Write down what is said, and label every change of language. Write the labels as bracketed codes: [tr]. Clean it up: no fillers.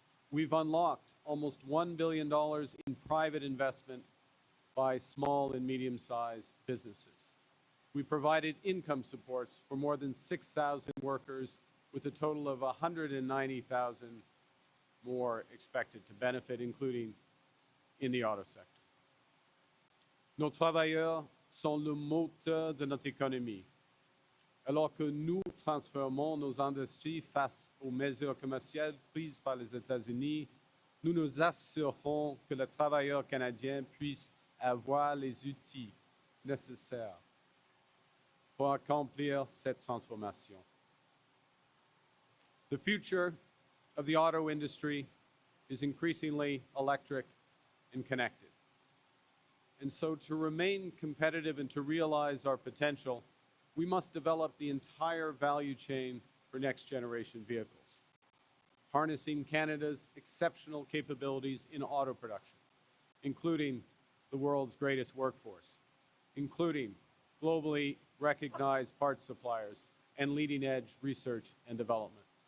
[en] We've unlocked almost $1 billion in private investment by small and medium-sized businesses. We provided income supports for more than 6,000 workers, with a total of 190,000 more expected to benefit, including in the auto sector. [fr] Nos travailleurs sont le moteur de notre économie. Alors que nous transformons nos industries face aux mesures commerciales prises par les États-Unis, nous nous assurons que le travailleur canadien puisse avoir les outils nécessaires pour accomplir cette transformation. [en] The future of the auto industry is increasingly electric and connected. And so to remain competitive and to realize our potential, we must develop the entire value chain for next-generation vehicles, harnessing Canada's exceptional capabilities in auto production, including the world's greatest workforce, including globally recognized parts suppliers and leading-edge research and development.